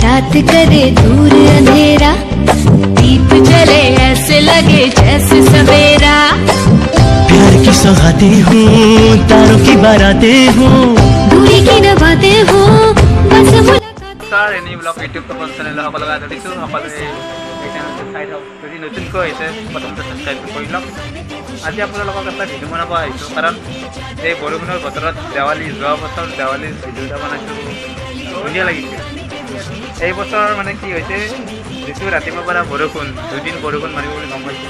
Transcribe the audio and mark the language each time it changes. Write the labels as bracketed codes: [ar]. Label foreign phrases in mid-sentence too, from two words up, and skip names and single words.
[hi] रात करे दूर अंधेरा, दीप जले ऐसे लगे जैसे सवेरा। प्यार की सौगातें हूँ, तारों की बारातें हूँ, दूरी की नवाते हूँ, बस मुलाकातें। [en] Sir Annie Blog YouTube channel [as] সকল লগাই দিছোঁ। সকলোৱে এই চেনেলটো চাই থাকক। যদি নতুনকৈ আহিছে প্ৰথমতে ছাবস্ক্ৰাইব কৰি লওক। আজি আপোনালোকক এটা ভিডিঅ' বনাব আহিছোঁ, কাৰণ এই বৰষুণৰ বতৰত দেৱালী, যোৱা বছৰ দেৱালীৰ ভিডিঅ' এটা বনাইছোঁ, ধুনীয়া লাগিছে। এই বছৰ মানে কি হৈছে, যিটো ৰাতিপুৱাৰ পৰা বৰষুণ, দুদিন বৰষুণ মাৰিব বুলি গম পাইছোঁ।